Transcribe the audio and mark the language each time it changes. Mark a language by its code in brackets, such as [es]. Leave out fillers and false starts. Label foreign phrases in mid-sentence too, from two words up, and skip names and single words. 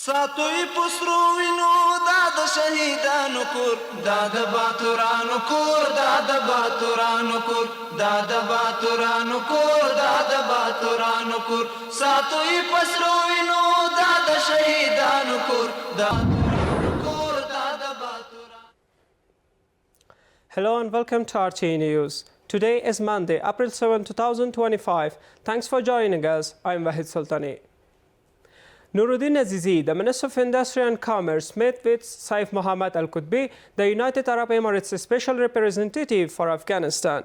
[ps] ساتوی پسرو وینو دا د شهیدانو کور دا د باتورانو کور دا د باتورانو کور دا د باتورانو کور دا د باتورانو کور ساتوی پسرو وینو دا د شهیدانو کور دا کور دا د باتورانو. [en] Hello and welcome to RTA News. Today is Monday, April 7, 2025. Thanks for joining us. I'm Wahid Sultani. Nuruddin Azizi, the Minister of Industry and Commerce, met with Saif Mohammed Al-Qutbi, the United Arab Emirates Special Representative for Afghanistan.